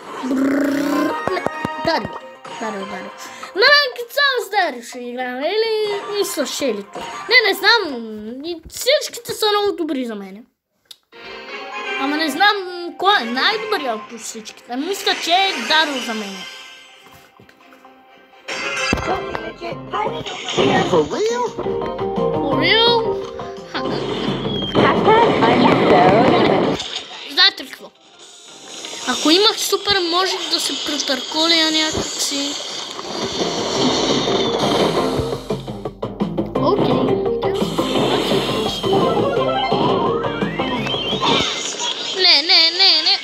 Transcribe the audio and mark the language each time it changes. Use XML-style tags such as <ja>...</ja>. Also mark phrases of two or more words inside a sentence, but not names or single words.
<bg>Дарио. На ранкът само с Дарио ще играем, или и с Шелито. Не знам, и всичките са много добри за мен. Ама не знам кой е най-добрият от всичките. Мисля, че е Дарио за мен.</bg> <en>For real? For real?</en> <bg>Знаете ли какво? Ако имах супер, може да се претърколя някакси. Окей. Не.</bg>